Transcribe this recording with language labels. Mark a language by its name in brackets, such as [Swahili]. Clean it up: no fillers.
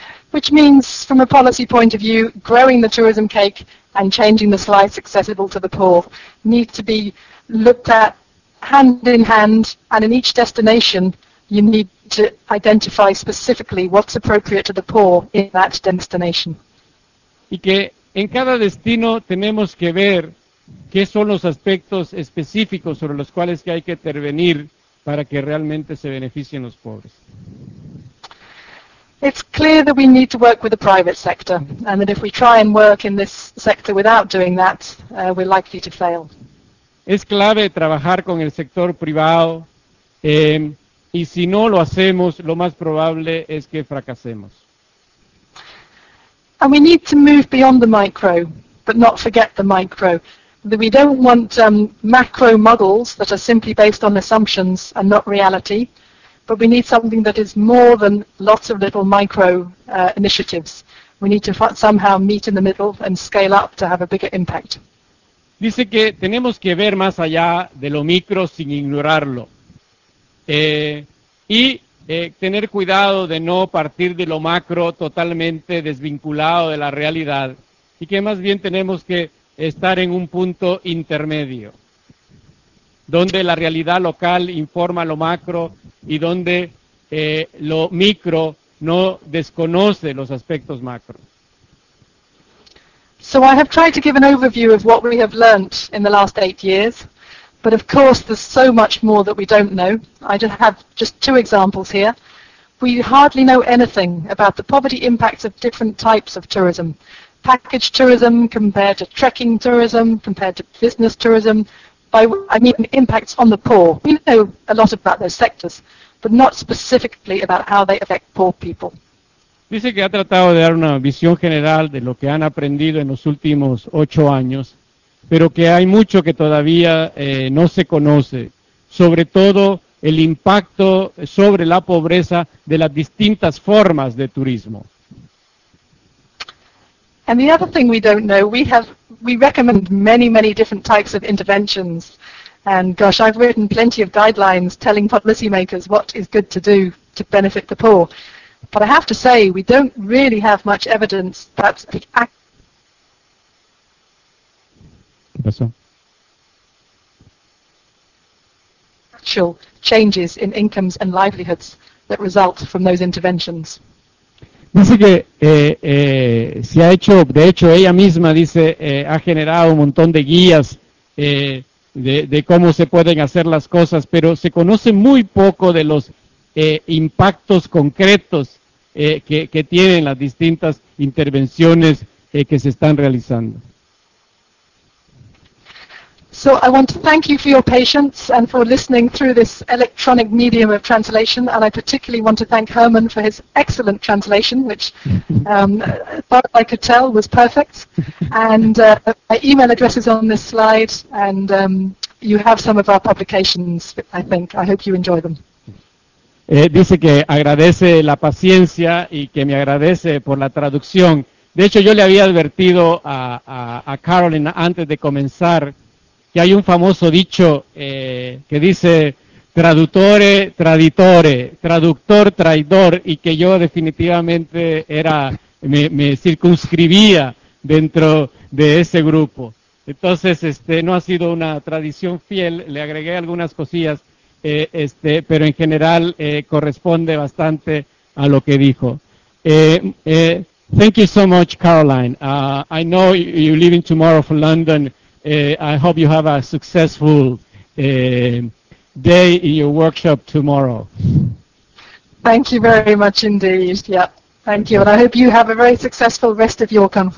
[English] Which means, from a policy point of view, growing the tourism cake and changing the slice accessible to the poor need to be looked at hand in hand, and in each destination you need to identify specifically what's appropriate to the poor in that destination. [Spanish] Y que en cada destino tenemos que ver qué son los aspectos específicos sobre los cuales que hay que intervenir para que realmente se beneficien los pobres. [English] It's clear that we need to work with the private sector, and that if we try and work in this sector without doing that, we're likely to fail. [Spanish] Es clave trabajar con el sector privado, y si no lo hacemos, lo más probable es que fracasemos. [English] And we need to move beyond the micro, but not forget the micro. We don't want macro models that are simply based on assumptions and not reality, but we need something that is more than lots of little micro initiatives. We need to somehow meet in the middle and scale up to have a bigger impact. [Spanish] Dice que tenemos que ver más allá de lo micro sin ignorarlo. Y tener cuidado de no partir de lo macro totalmente desvinculado de la realidad, y que más bien tenemos que estar en un punto intermedio, donde la realidad local informa lo macro y donde lo micro no desconoce los aspectos macro. [English] So I have tried to give an overview of what we have learned in the last 8 years, but of course there's so much more that we don't know. I just have just 2 examples here. We hardly know anything about the poverty impacts of different types of tourism. Package tourism compared to trekking tourism, compared to business tourism, impacts on the poor. We know a lot about those sectors, but not specifically about how they affect poor people. [Spanish] Dice que ha tratado de dar una visión general de lo que han aprendido en los últimos 8 años, pero que hay mucho que todavía no se conoce, sobre todo el impacto sobre la pobreza de las distintas formas de turismo. [English] And the other thing we don't know, we recommend many, many different types of interventions. And gosh, I've written plenty of guidelines telling policymakers what is good to do to benefit the poor. But I have to say, we don't really have much evidence that the actual changes in incomes and livelihoods that result from those interventions. [Spanish] Dice que se ha hecho, de hecho ella misma dice, ha generado un montón de guías de cómo se pueden hacer las cosas, pero se conoce muy poco de los impactos concretos que tienen las distintas intervenciones que se están realizando. [English] So I want to thank you for your patience and for listening through this electronic medium of translation, and I particularly want to thank Herman for his excellent translation, which far as I could tell was perfect. And my email address is on this slide, and you have some of our publications, I think. I hope you enjoy them. [Spanish] Dice que agradece la paciencia y que me agradece por la traducción. De hecho, yo le había advertido a Carolyn antes de comenzar que hay un famoso dicho que dice [Italian] traduttore, traditore, [Spanish] traductor, traidor, y que yo definitivamente me circunscribía dentro de ese grupo. Entonces, no ha sido una tradición fiel, le agregué algunas cosillas, pero en general corresponde bastante a lo que dijo. [English] Thank you so much, Caroline. I know you're leaving tomorrow for London. I hope you have a successful day in your workshop tomorrow. Thank you very much indeed. Yeah, thank you. And I hope you have a very successful rest of your conference.